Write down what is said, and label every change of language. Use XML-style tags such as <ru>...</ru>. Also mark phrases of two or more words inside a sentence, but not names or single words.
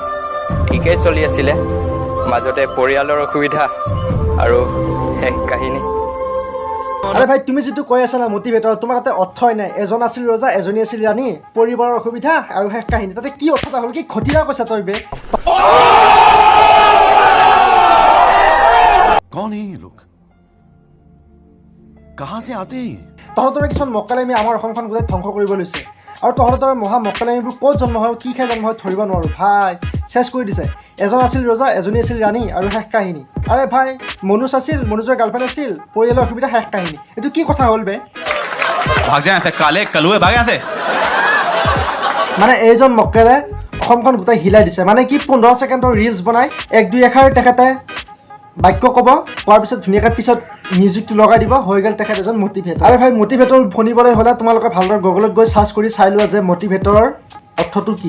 <as>ঠিকেই চলি আছিলে, মাজতে পৰিয়ালৰ অসুবিধা আৰু শেষ কাহিনী। আৰে ভাই, তুমি যিটো কৈ আছা না মটিভেটৰ, তোমাৰ তাতে অৰ্থই নাই। এজন আছিল ৰজা, এজনী আছিল ৰাণী, পৰিবাৰৰ অসুবিধা আৰু শেষ কাহিনী। তাতে কি অৰ্থটা হ'ল? কি ঘটিলা কৈছা তই বে?</as> <hi>कौन है ये लोग? कहां से आते हैं?</hi> <as>তহঁতৰে কিছুমান মক্কেলামি আমাৰ অসমখন গোটেই ধ্বংস কৰিব লৈছে। আৰু তহঁতৰ মহা মক্কেলামিবোৰ ক'ত জন্ম হয়, কি খাই জন্ম হয় ধৰিব নোৱাৰোঁ ভাই। চেছ কৰি দিছে। এজন আছিল ৰজা, এজনী আছিল ৰাণী আৰু শেষ কাহিনী। আৰে ভাই, মনোজ আছিল, মনোজৰ গাৰ্লফ্ৰেণ্ড আছিল, পৰিয়ালৰ অসুবিধা, শেষ কাহিনী। এইটো কি কথা হ'ল বে?</as> <hi>भाग जाए ऐसे काले कलुए भाग यहाँ से।</hi> <as>মানে এইজন মক্কেলে অসমখন গোটেই হিলাই দিছে। মানে কি 15 ছেকেণ্ডৰ ৰিলছ বনাই 1-2 এষাৰ তেখেতে বাক্য ক'ব, কোৱাৰ পিছত ধুনীয়াকৈ পিছত মিউজিকটো লগাই দিব, হৈ গ'ল তেখেত এজন মটিভেটৰ। আৰে ভাই, মটিভেটৰ শুনিবলৈ হ'লে তোমালোকে ভালদৰে গুগলত গৈ চাৰ্চ কৰি চাই লোৱা যে মটিভেটৰৰ অৰ্থটো কি।</as>